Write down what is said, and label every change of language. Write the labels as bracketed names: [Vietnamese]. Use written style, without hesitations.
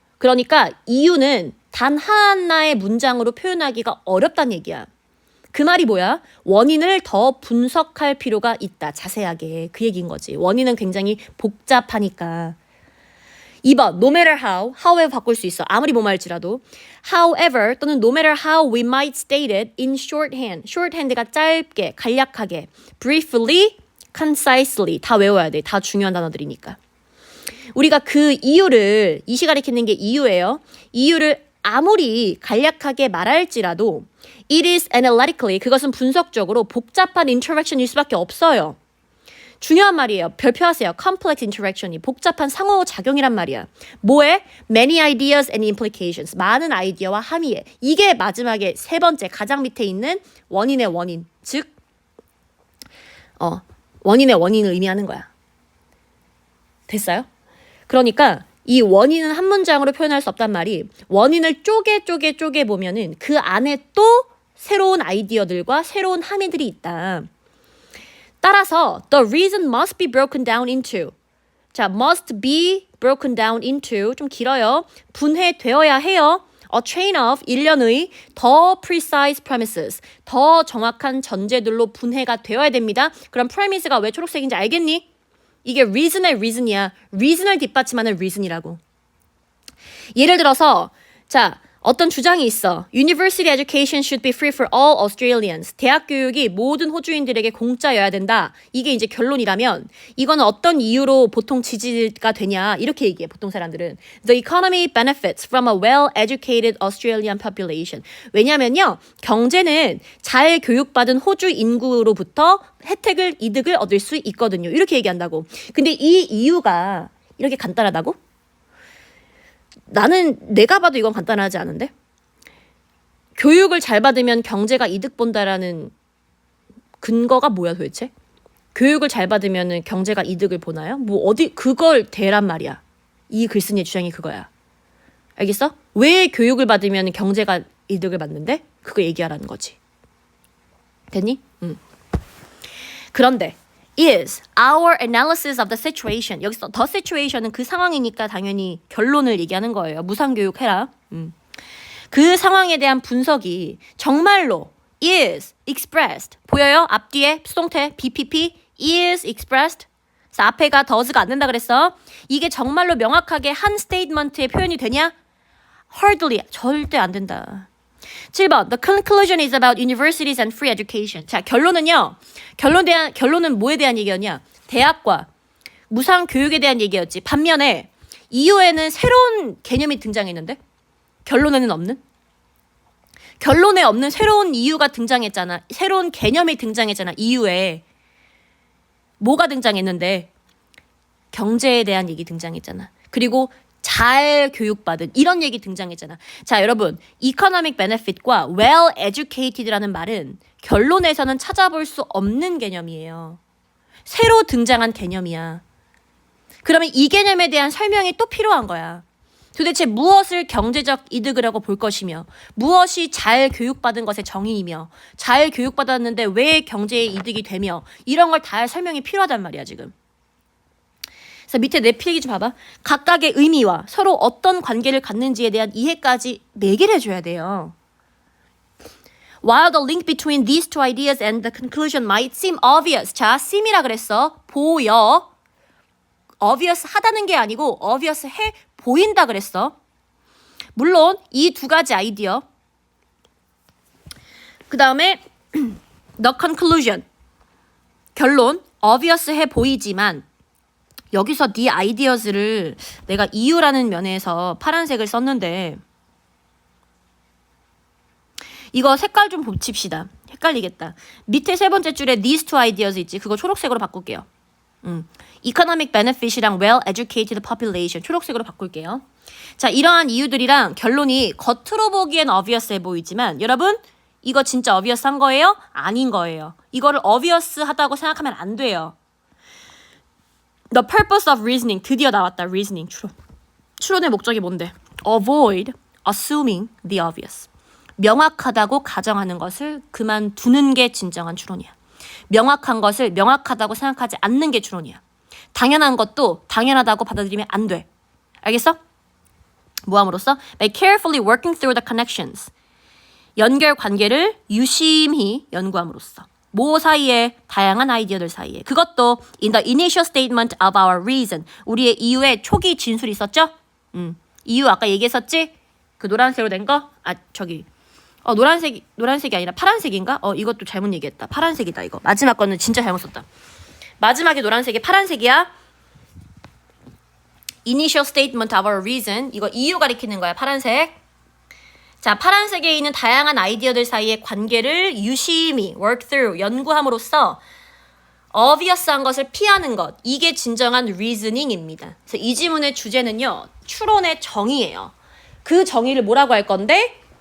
[Korean] 그러니까 이유는 단 하나의 문장으로 표현하기가 어렵다는 얘기야. 그 말이 뭐야? 원인을 더 분석할 필요가 있다. 자세하게. 그 얘기인 거지. 원인은 굉장히 복잡하니까. 2번, [English] no matter how, however [Korean] 바꿀 수 있어. 아무리 뭐말지라도. [English] however [Korean] 또는 [English] no matter how we might state it in shorthand. [Korean] shorthand가 짧게, 간략하게. [English] briefly, concisely. [Korean] 다 외워야 돼. 다 중요한 단어들이니까. 우리가 그 이유를, 이시 가리키는 게 이유예요. 이유를 아무리 간략하게 말할지라도 [English] it is analytically, [Korean] 그것은 분석적으로 복잡한 interaction일 수밖에 없어요. 중요한 말이에요. 별표하세요. complex interaction이 복잡한 상호작용이란 말이야. 뭐에? [English] many ideas and implications. [Korean] 많은 아이디어와 함의에. 이게 마지막에 세 번째 가장 밑에 있는 원인의 원인. 즉 원인의 원인을 의미하는 거야. 됐어요? 그러니까 이 원인은 한 문장으로 표현할 수 없단 말이 원인을 쪼개 보면은 그 안에 또 새로운 아이디어들과 새로운 함의들이 있다. 따라서 [English] the reason must be broken down into. [Korean] 자, [English] must be broken down into [Korean] 좀 길어요. 분해되어야 해요. [English] A chain of [Korean] 일련의 더 [English] precise premises. [Korean] 더 정확한 전제들로 분해가 되어야 됩니다. 그럼 premise가 왜 초록색인지 알겠니? 이게 reason의 reason이야. reason을 뒷받침하는 reason이라고. 예를 들어서 자, 어떤 주장이 있어. [English] University education should be free for all Australians. [Korean] 대학 교육이 모든 호주인들에게 공짜여야 된다. 이게 이제 결론이라면 이거는 어떤 이유로 보통 지지가 되냐 이렇게 얘기해. 보통 사람들은 [English] The economy benefits from a well-educated Australian population. [Korean] 왜냐면요. 경제는 잘 교육받은 호주 인구로부터 이득을 얻을 수 있거든요. 이렇게 얘기한다고. 근데 이 이유가 이렇게 간단하다고? 나는 내가 봐도 이건 간단하지 않은데? 교육을 잘 받으면 경제가 이득 본다라는 근거가 뭐야 도대체? 교육을 잘 받으면 경제가 이득을 보나요? 그걸 대란 말이야. 이 글쓴이의 주장이 그거야. 알겠어? 왜 교육을 받으면 경제가 이득을 받는데? 그거 얘기하라는 거지. 됐니? 그런데 [English] is our analysis of the situation. [Korean] 여기서 the situation은 그 상황이니까 당연히 결론을 얘기하는 거예요. 무상교육해라. 그 상황에 대한 분석이 정말로 [English] is expressed. [Korean] 보여요? 앞뒤에 수동태 BPP [English] is expressed. [Korean] 그래서 앞에가 does가 안 된다 그랬어. 이게 정말로 명확하게 한 스테이트먼트에 표현이 되냐? [English] Hardly. [Korean] 절대 안 된다. 7번. [English] The conclusion is about universities and free education. [Korean] 자, 결론은요. 결론은 뭐에 대한 얘기였냐? 대학과 무상 교육에 대한 얘기였지. 반면에 이후에는 새로운 개념이 등장했는데 결론에는 없는? 결론에 없는 새로운 이유가 등장했잖아. 새로운 개념이 등장했잖아. 이후에 뭐가 등장했는데 경제에 대한 얘기 등장했잖아. 그리고 잘 교육받은 이런 얘기 등장했잖아. 자, 여러분, economic benefit과 well educated라는 말은 결론에서는 찾아볼 수 없는 개념이에요. 새로 등장한 개념이야. 그러면 이 개념에 대한 설명이 또 필요한 거야. 도대체 무엇을 경제적 이득을 하고 볼 것이며 무엇이 잘 교육받은 것의 정의이며 잘 교육받았는데 왜 경제의 이득이 되며 이런 걸 다 할 설명이 필요하단 말이야 지금. 그래서 밑에 내 필기 좀 봐봐. 각각의 의미와 서로 어떤 관계를 갖는지에 대한 이해까지 매개를 해줘야 돼요. [English] While the link between these two ideas and the conclusion might seem obvious. [Korean] 자, seem이라 그랬어. 보여. obvious 하다는 게 아니고 obvious 해 보인다 그랬어. 물론 이 두 가지 아이디어. 그 다음에 the conclusion. 결론. obvious 해 보이지만 여기서 the ideas를 내가 이유라는 면에서 파란색을 썼는데 이거 색깔 좀 붙입시다. 헷갈리겠다. 밑에 세 번째 줄에 these two ideas 있지. 그거 초록색으로 바꿀게요. Economic benefit이랑 well-educated population 초록색으로 바꿀게요. 자, 이러한 이유들이랑 결론이 겉으로 보기엔 obvious해 보이지만 여러분 이거 진짜 obvious 한 거예요? 아닌 거예요. 이거를 obvious 하다고 생각하면 안 돼요. [English] The purpose of reasoning [Korean] 드디어 나왔다. reasoning 추론. 추론의 목적이 뭔데? [English] Avoid assuming the obvious. [Korean] 명확하다고 가정하는 것을 그만두는 게 진정한 추론이야. 명확한 것을 명확하다고 생각하지 않는 게 추론이야. 당연한 것도 당연하다고 받아들이면 안 돼. 알겠어? 뭐함으로써? [English] By carefully working through the connections. [Korean] 연결 관계를 유심히 연구함으로써. 뭐 사이에? 다양한 아이디어들 사이에. 그것도 [English] in the initial statement of our reason. [Korean] 우리의 이유의 초기 진술이 있었죠? 이유 아까 얘기했었지? 그 노란색으로 된 거? 아, 저기. 노란색이 아니라 파란색인가? 이것도 잘못 얘기했다. 파란색이다, 이거. 마지막 거는 진짜 잘못 썼다. 마지막에 노란색이 파란색이야. [English] Initial statement of our reason. [Korean] 이거 이유 가리키는 거야, 파란색. 자, 파란색에 있는 다양한 아이디어들 사이의 관계를 유심히 [English] work through, [Korean] 연구함으로써 obvious한 것을 피하는 것. 이게 진정한 reasoning입니다. 그래서 이 지문의 주제는요. 추론의 정의예요. 그 정의를 뭐라고 할 건데?